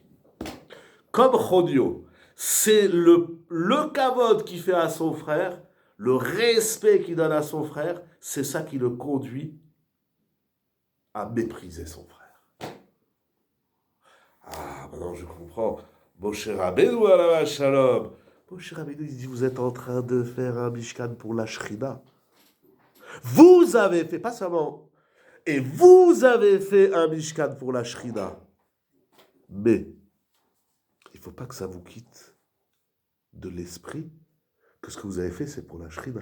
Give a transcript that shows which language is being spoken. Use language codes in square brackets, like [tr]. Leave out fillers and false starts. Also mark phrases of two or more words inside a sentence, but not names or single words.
[fr] Comme Chodio, c'est le kavod qu'il fait à son frère, le respect qu'il donne à son frère, c'est ça qui le conduit à mépriser son frère. Ah, maintenant je comprends. [he] משה רבינו עליו השלום. [fr] Moshe Rabbeinu, il dit, vous êtes en train de faire un mishkan pour la Shrina. Vous avez fait, pas seulement, et vous avez fait un Mishkan pour la Shrina. Mais il ne faut pas que ça vous quitte de l'esprit que ce que vous avez fait, c'est pour la Shrina.